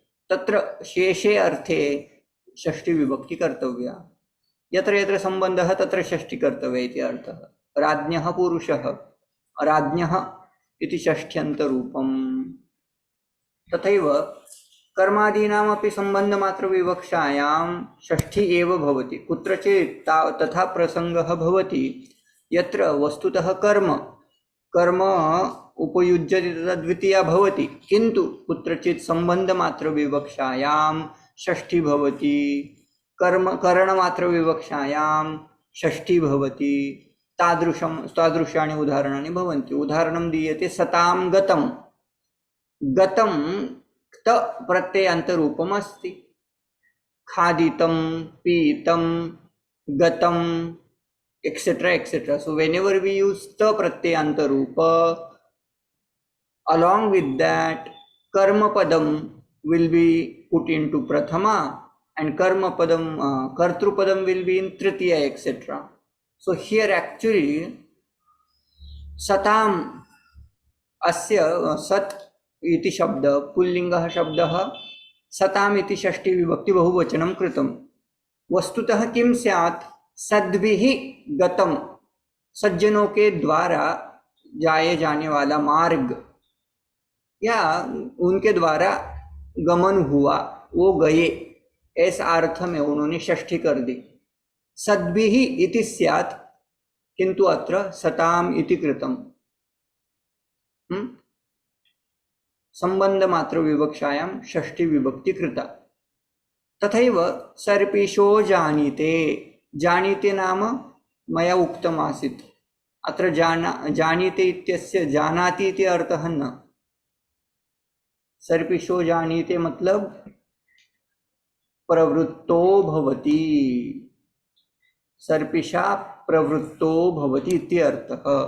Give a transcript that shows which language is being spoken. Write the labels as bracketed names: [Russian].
[Sanskrit] तत्र शेषे अर्थे षष्ठी विभक्ति कर्तव्या। यत्र यत्र संबंधः तत्र षष्ठी कर्तव्या इति अर्थः। राज्ञः पुरुषः, राज्ञः इति षष्ठ्यन्तरूपम्। तथैव कर्मादीनामपि सम्बन्धमात्रविवक्षायां षष्ठी एव भवति। कुत्रचित् तथा प्रसङ्गः भवति यत्र वस्तुतः कर्म उपयुज्यते तदा द्वितीया भवति, किन्तु कुत्रचित् सम्बन्धमात्रविवक्षायां षष्ठी भवति, करणमात्रविवक्षायां षष्ठी भवति। तादृशानि उदाहरणानि भवन्ति। उदाहरणं दीयते सतां गतं। गतं त प्रत्ययान्तरूपम् अस्ति। खादितं, पीतं, गतं, etc. [English] etc. So whenever we use ta pratyayantarupa, along with that karma padam will be put into prathama and karma padam, kartru padam will be in tritiya, etc. So here actually [Sanskrit] satam asya sat इति शब्द पुल्लिंगः शब्दः सताम इति षष्ठी विभक्ति बहुवचनं कृतं। वस्तुतः किं स्यात्? सद्भिः गतम, [Hindi] सज्जनों के द्वारा जाए जाने वाला मार्ग या उनके द्वारा गमन हुआ, वो गए, ऐसा अर्थ में उन्होंने षष्ठी कर दी। [Sanskrit] सद्भिः इति स्यात्, किंतु अत्र सताम इति कृतम्। संबंध मात्र विवक्षायां षष्ठी विभक्ति कृता। तथैव सर्पिषो जानीते। जानीते नाम मया उक्तम् आसीत् अत्र जानीते इत्यस्य जानाति इति अर्थः न। सर्पिषो जानीते मतलब प्रवृत्तो भवति, सर्पिषा प्रवृत्तो भवति इति अर्थः।